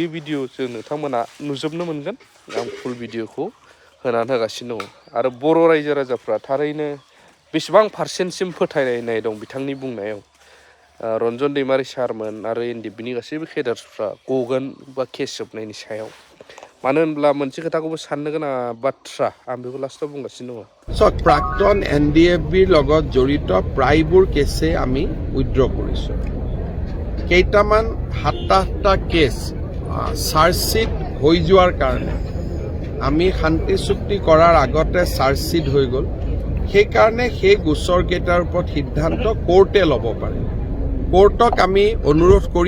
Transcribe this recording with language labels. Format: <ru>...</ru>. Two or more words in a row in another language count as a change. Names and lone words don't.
<brx>भिडिअजों नोंथांमोना नुजोबनो मोनगोन आं फुल भिडिअखौ होनानै होगासिनो दङ आरो बर' रायजो राजाफ्रा थारैनो बेसेबां पारसेन्टसिम फोथायनाय दं बिथांनि बुंनायाव रन्जन दैमारि सारमोन आरो NDFBनि गासैबो केडार्सफ्रा गगोन बा केस जोबनायनि सायाव मानो होनब्ला मोनसे खोथाखौबो साननो गोनां बाथ्रा आं बेखौ लास्टआव बुंगासिनो दङ</brx> <as>চাওক প্ৰাক্তন NDFBৰ লগত জড়িত প্ৰায়বোৰ কেছে আমি উইথড্ৰ কৰিছোঁ কেইটামান 7-8টা কেছ চাৰ্জশ্বিট হৈ যোৱাৰ কাৰণে আমি শান্তি চুক্তি কৰাৰ আগতে চাৰ্জশ্বিট হৈ গ'ল সেইকাৰণে সেই গোচৰ কেইটাৰ ওপৰত সিদ্ধান্ত কোৰ্টে ল'ব পাৰে কোৰ্টক আমি অনুৰোধ কৰি</as>